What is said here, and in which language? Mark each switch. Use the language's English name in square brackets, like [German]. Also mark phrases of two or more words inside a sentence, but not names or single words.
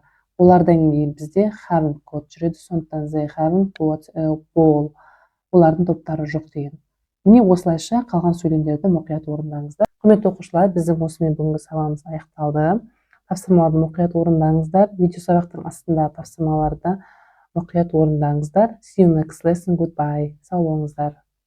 [Kazakh] Олардан кейін бізде [English] haven't got [Kazakh] жүреді, сондықтан [English] they haven't got a ball. [Kazakh] Олардың топтары жоқ деген. Міне осылайша қалған сөйлемдерді мұқият орындаңыздар. Құрметті оқушылар, біздің осымен бүгінгі сабағымыз аяқталды. Тапсырмаларды мұқият орындаңыздар. Видео сабақтың астында тапсырмаларды мұқият орындаңыздар. [English] See you next lesson. Goodbye. [Kazakh] Сау болыңыздар.